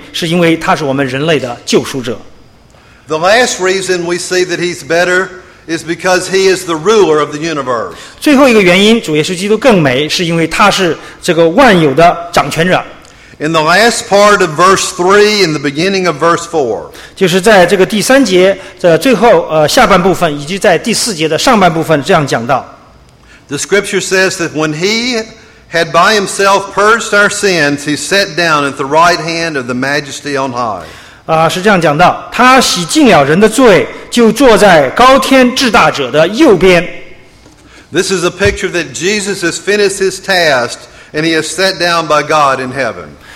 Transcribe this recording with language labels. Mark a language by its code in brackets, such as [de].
[zh] 因此的话，第六个原因，主耶稣基督更美，是因为他是我们人类的救赎者。 [en] The last reason we see that he's better is because he is the ruler of the universe. [zh] 最后一个原因，主耶稣基督更美，是因为他是这个万有的掌权者。 [en] In the last part of verse 3, in the beginning of verse 4, [zh] 就是在这个第三节的最后下半部分，以及在第四节的上半部分这样讲到。 [en] The scripture says that when he had by himself purged our sins, he sat down at the right hand of the majesty on high. [zh] 是这样讲的，他洗净了人的罪，就坐在高天至大者的右边。 [en] This is a picture that Jesus has finished his task and he has sat down by God in heaven.